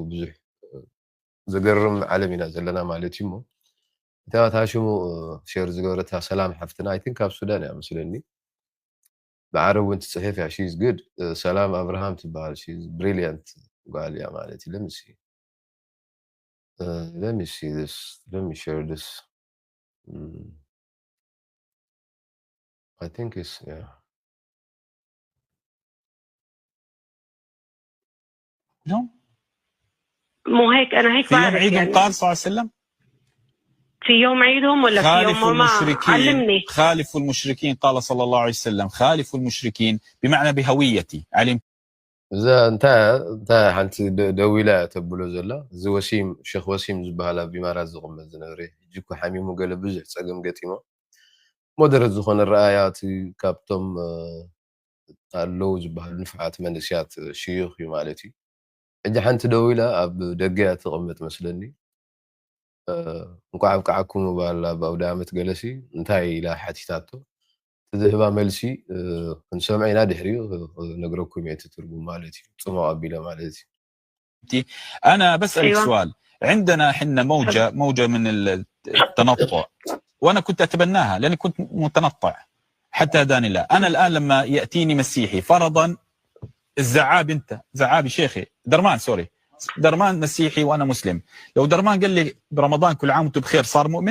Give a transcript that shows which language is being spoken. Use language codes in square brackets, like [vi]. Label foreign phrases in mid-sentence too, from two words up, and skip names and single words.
[ti] ብዙሕ ዘገርም ዓለም ኢና ዘለና ማለት እዩ። እሞ እታ ታሽሙ ሼር ዝገበረታ ሰላም ሓፍትና [en] I think [ti] ኣብ ሱዳን እያ መስለኒ ብዓረብ እውን ትፅሕፍ እያ [en] she's good [ti] ሰላም ኣብርሃም ትበሃል [en] she's brilliant [ti] ጓል እያ ማለት እዩ። [en] let me see this let me share this I think it's yeah no [ar] مو هيك انا هيك في يوم بعرف عيدهم يعني قال صلى الله عليه وسلم في يوم عيدهم ولا في يوم خالفوا ما المشركين علمني خالفوا المشركين قال صلى الله عليه وسلم خالفوا المشركين بمعنى بهويتي علم [ti] እዛ እንታይ ሓንቲ ደው ኢላ ተብሎ ዘላ እዚ ወሲም ሼክ ወሲም ዝበሃል ኣብ ኢማራት ዝቕመጥ ዝነበረ ሕጂ እኮ ሓሚሙ ገለ ብዙሕ ፀገም ገጢሞ ሞደረት ዝኾነ ረኣያት ካብቶም ኣለዉ ዝበሃሉ ንፍዓት መንእስያት ሽዩኽ እዩ ማለት እዩ። ሕጂ ሓንቲ ደው ኢላ ኣብ ደገ እያ ትቕመጥ መስለኒ እንኳዕ ኣብቅዓኩም ባላ ብኣውደ ዓመት ገለሲ እንታይ ኢላ ሓቲታቶ ትዝህባ መልሲ ክንሰምዕ ኢና ድሕሪኡ ነግረኩም እየ እቲ ትርጉም ማለት እዩ ፅሙቕ ኣቢለ ማለት እዩ [ar] أنا بسألك أيوة. سؤال. عندنا حنا موجة من التنطع، وأنا كنت أتبناها لأني كنت متنطع حتى هداني الله. أنا الآن لما يأتيني مسيحي فرضا الزعاب، أنت زعابي شيخي درمان، سوري درمان مسيحي وأنا مسلم، لو درمان قال لي برمضان كل عام وأنتم بخير صار مؤمن؟